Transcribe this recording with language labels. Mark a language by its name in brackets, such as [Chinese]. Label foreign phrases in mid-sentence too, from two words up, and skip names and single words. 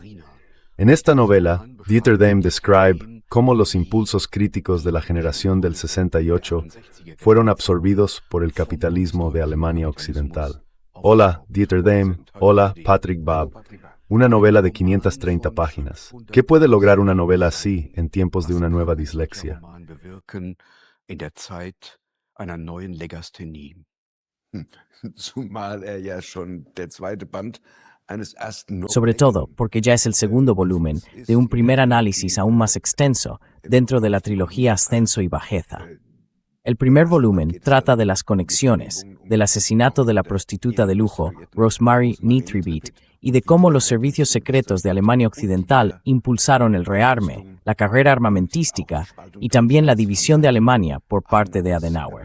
[Spanish] En esta novela, Dieter Dehm describe cómo los impulsos críticos de la generación del 68 fueron absorbidos por el capitalismo de Alemania Occidental. Hola, Dieter Dehm. Hola, Patrick Babb. Una novela de 530 páginas. ¿Qué puede lograr una novela así en tiempos de una nueva dislexia? [German] In der Zeit einer neuen Legasthenie. Zumal ja schon der zweite Band eines ersten [Spanish] Sobre todo porque ya es el segundo volumen de un primer análisis aún más extenso dentro de la trilogía Ascenso y Bajeza. El primer volumen trata de las conexiones, del asesinato de la prostituta de lujo, Rosemary Nitribit, y de cómo los servicios secretos de Alemania Occidental impulsaron el rearme, la carrera armamentística y también la división de Alemania por parte de Adenauer.